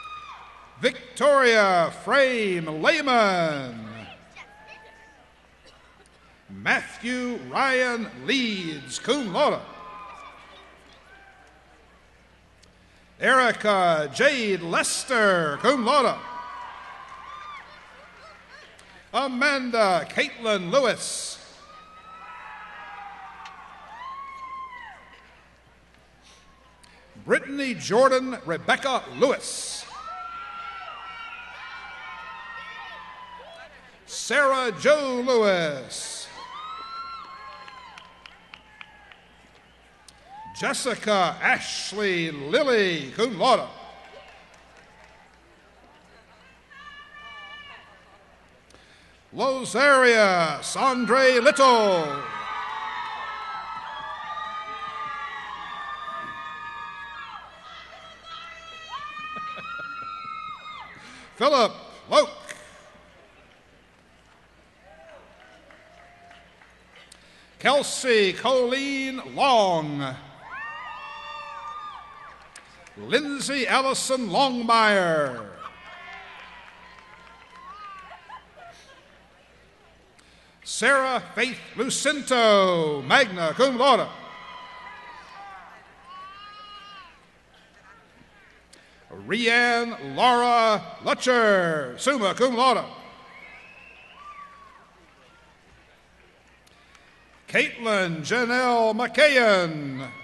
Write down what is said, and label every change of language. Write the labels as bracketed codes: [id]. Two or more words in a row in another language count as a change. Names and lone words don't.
[en] Victoria Frame Lehman. Matthew Ryan Leeds, [la] cum laude. [en] Erica Jade Lester, [la] cum laude. [en] Amanda Caitlin Lewis. Brittany Jordan Rebecca Lewis. Sarah Jo Lewis. Jessica Ashley Lilly, [la] cum laude. [en] Lozarius Andre Little. Philip Loke. Kelsey Colleen Long. Lindsay Allison Longmire. Sarah Faith Lucinto, [la] magna cum laude. [en] Rianne Laura Lutcher, [la] summa cum laude. [en] Caitlin Janelle McKayen.